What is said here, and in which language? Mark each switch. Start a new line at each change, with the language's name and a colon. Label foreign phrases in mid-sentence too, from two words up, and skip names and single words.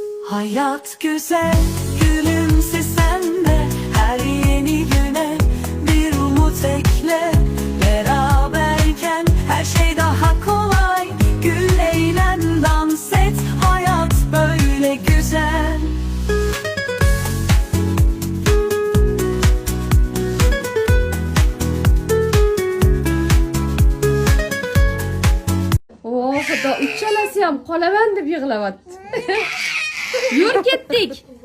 Turkish: Hayat güzel, gülümse sen de. Her yeni güne bir umut ekle. Beraberken her şey daha kolay. Gül, eğlen, dans et, hayat böyle güzel.
Uzbek: Oh, xudo, uchalasi ham qolaman deb yig'layapti. Yur ketdik.